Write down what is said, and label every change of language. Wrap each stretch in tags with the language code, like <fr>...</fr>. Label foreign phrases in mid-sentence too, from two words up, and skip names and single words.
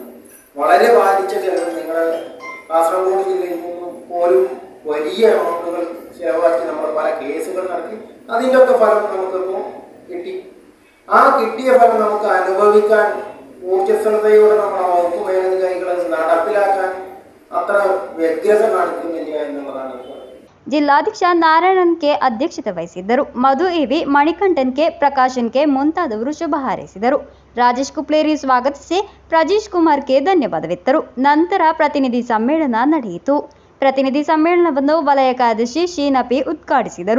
<ml>വളരെ ബാധിച്ച ചിലർ നിങ്ങളുടെ കാസർഗോഡ് ജില്ലയിൽ നിന്നും പോലും വലിയ എമൗണ്ടുകൾ ചിലവാക്കി നമ്മൾ പല കേസുകൾ നടത്തി. അതിൻ്റെ ഒക്കെ ഫലം നമുക്കിപ്പോൾ കിട്ടി. ആ കിട്ടിയ ഫലം നമുക്ക് അനുഭവിക്കാൻ ഊർജ്ജസ്വലതയോടെ നമ്മുടെ വകുപ്പ് മേലധികാരികൾ നടപ്പിലാക്കാൻ അത്ര വ്യഗ്രത കാണിക്കുന്നില്ല എന്നുള്ളതാണ് ഇപ്പോൾ.</ml> <kn>ಜಿಲ್ಲಾಧ್ಯಕ್ಷ ನಾರಾಯಣನ್ ಕೆ ಅಧ್ಯಕ್ಷತೆ ವಹಿಸಿದ್ದರು. ಮಧು ಎವಿ, ಮಣಿಕಂಠನ್ ಕೆ, ಪ್ರಕಾಶನ್ ಕೆ ಮುಂತಾದವರು ಶುಭ ಹಾರೈಸಿದರು. ರಾಜೇಶ್ ಕುಪ್ಲೇರಿ ಸ್ವಾಗತಿಸಿ ಪ್ರಜೀಶ್ ಕುಮಾರ್ ಕೆ ಧನ್ಯವಾದವಿತ್ತರು. ನಂತರ ಪ್ರತಿನಿಧಿ ಸಮ್ಮೇಳನ ನಡೆಯಿತು. ಪ್ರತಿನಿಧಿ ಸಮ್ಮೇಳನವನ್ನು ವಲಯ ಕಾರ್ಯದರ್ಶಿ ಶೀನಾ ಪಿ ಉದ್ಘಾಟಿಸಿದರು.</kn>